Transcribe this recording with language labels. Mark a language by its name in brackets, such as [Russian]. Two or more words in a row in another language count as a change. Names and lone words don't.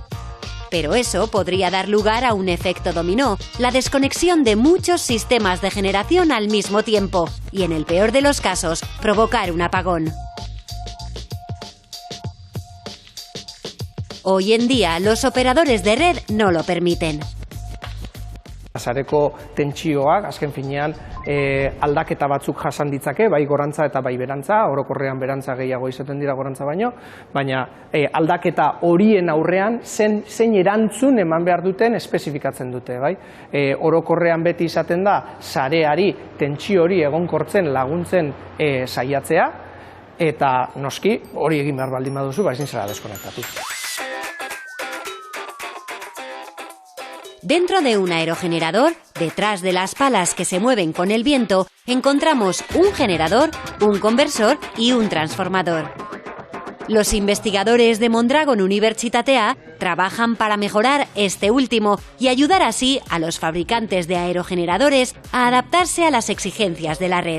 [Spanish] Pero eso podría dar lugar a un efecto dominó, la desconexión de muchos sistemas de generación al mismo tiempo, y en el peor de los casos, provocar un apagón. Hoy en día, los operadores de red no lo permiten. [Basque] Sareko tentsioak, azken finean, aldaketa batzuk jasan ditzake, bai gorantza eta bai berantza, orokorrean berantza gehiago izaten dira gorantza baina aldaketa horien aurrean zein erantzun eman behar duten espezifikatzen dute, bai? Orokorrean beti izaten da, sareari tentsio hori egonkortzen laguntzen saiatzea, eta noski hori egin behar baldin baduzu, ezin zara deskonektatu. [Spanish] Dentro de un aerogenerador, detrás de las palas que se mueven con el viento, encontramos un generador, un conversor y un transformador. Los investigadores de Mondragon Universitatea trabajan para mejorar este último y ayudar así a los fabricantes de aerogeneradores a adaptarse a las exigencias de la red.